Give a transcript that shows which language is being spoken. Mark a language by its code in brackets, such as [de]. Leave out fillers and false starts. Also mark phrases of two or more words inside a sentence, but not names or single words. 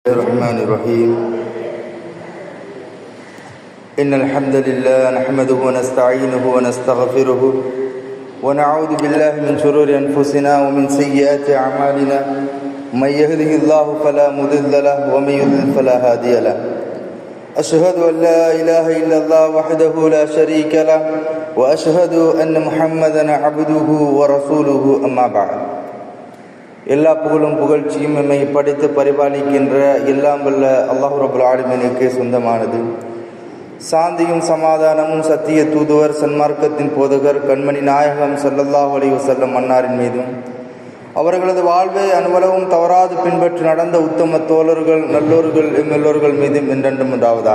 [ar] الرحمن الرحيم إن الحمد لله نحمده ونستعينه ونستغفره ونعوذ بالله من شرور أنفسنا ومن سيئات أعمالنا من يهده الله فلا مضل له ومن يضلل فلا هادي له أشهد أن لا إله إلا الله وحده لا شريك له وأشهد أن محمدا عبده ورسوله أما بعد [ta] எல்லா புகழும் புகழ்ச்சியும் எம்மை படைத்து பரிபாலிக்கின்ற எல்லாம் வல்ல அல்லாஹ் ரப்புல் ஆலமீனுக்கே சொந்தமானது. சாந்தியும் சமாதானமும் சத்திய தூதுவர் சன்மார்க்கத்தின் போதகர் கண்மணி நாயகம் [ar] صلى الله عليه وسلم [ta] அன்னாரின் மீதும் அவர்களது வாழ்வை அனுவலவும் தவறாது பின்பற்றி நடந்த உத்தம தோழர்கள் நல்லோர்கள் எல்லோர்கள் மீதும் என்றென்றும் உண்டாவதாக.